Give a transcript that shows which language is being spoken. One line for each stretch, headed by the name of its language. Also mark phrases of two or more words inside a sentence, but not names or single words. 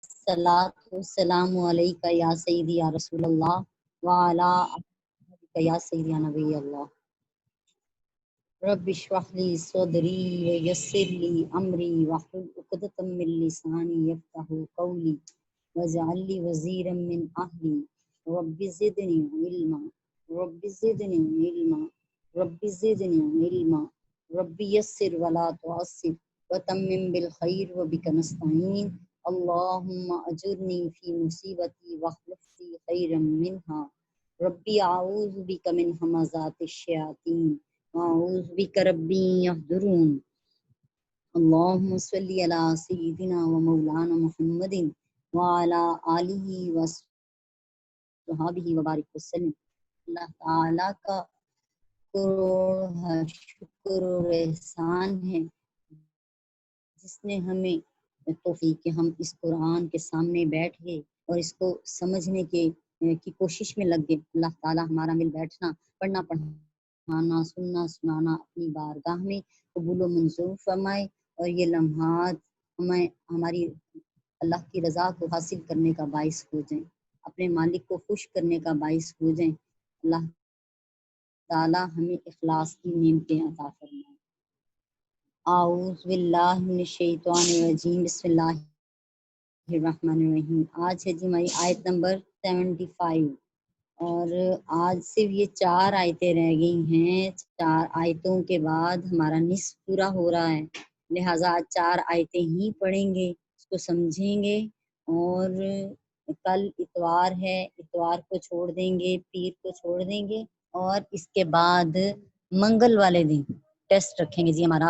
Arabic: الصلاة والسلام عليك يا سيدي يا رسول الله وعلى آلك يا سيدي يا نبي الله. رب اشرح لي صدري ويسر لي أمري واحلل عقدة من لساني يفقهوا قولي واجعل لي وزيرا من أهلي رب زدني علما رب زدني علما رب زدني علما رب يسر ولا تعسر وتمم بالخير وبك نستعين اللهم أجرني في مصيبتي واخلف لي خيرا منها ربي أعوذ بك من همزات الشياطين وأعوذ بك ربي يحضرون. اللهم صل على سيدنا ومولانا محمد وعلى آله وأصحابه وبارك وسلم.
Hindi: अल्लाह ताला का करोड़ शुक्र और एहसान है जिसने हमें तौफीक कि हम इस कुरान के सामने बैठ गए और इसको समझने की कोशिश में लग गए। अल्लाह ताला हमारा मिल बैठना, पढ़ना पढ़ाना, सुनना सुनाना अपनी बारगाह में कबूल व मंजूर फरमाए और ये लम्हात हमें हमारी अल्लाह की रज़ा को हासिल करने का बाइस हो जाएं, अपने मालिक को खुश करने का बाइस हो जाएं। अल्लाह ताला हमें इखलास की नेमतें अता फरमाए।
Arabic: أعوذ بالله من الشيطان الرجيم بسم الله الرحمن الرحيم.
Hindi: आज है जी हमारी आयत नंबर 75 और आज सिर्फ ये 4 आयतें रह गई हैं। 4 आयतों के बाद हमारा निस्फ पूरा हो रहा है, लिहाजा आज 4 आयतें ही पढ़ेंगे, इसको समझेंगे और कल इतवार है, इतवार को छोड़ देंगे, पीर को छोड़ देंगे और इसके बाद मंगल वाले दिन टेस्ट रखेंगे जी हमारा।